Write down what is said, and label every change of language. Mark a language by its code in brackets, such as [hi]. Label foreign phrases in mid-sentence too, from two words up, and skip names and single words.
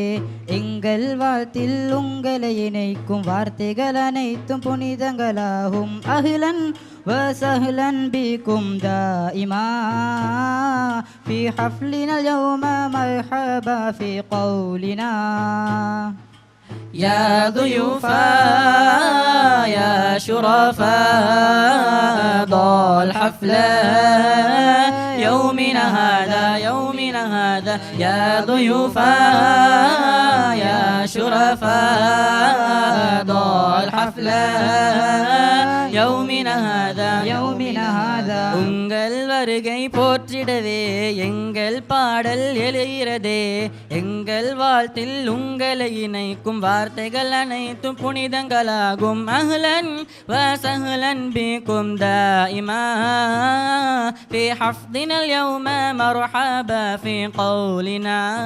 [ta] எங்கள் வாழ்த்தில் உங்களை இணைக்கும் வார்த்தைகள் அனைத்தும் புனிதங்களாகும். [ar] أهلاً وسهلاً بكم دائماً في حفلنا يوم مرحباً في قولنا. يا ضيوفا يا شرفاء ضال حفلة يومنا هذا يا ضيوفا يا شرفاء ضال حفلة يومنا هذا [ta] உங்கள் வருகை போற்றிடவே எங்கள் பாடல் எழுகிறதே. எங்கள் வாழ்த்தில் உங்களை இணைக்கும் வார்த்தைகள் அனைத்தும் புனிதங்களாகும். [ar] أهلاً وسهلاً بكم دائماً في هذا اليوم مرحباً في قولنا.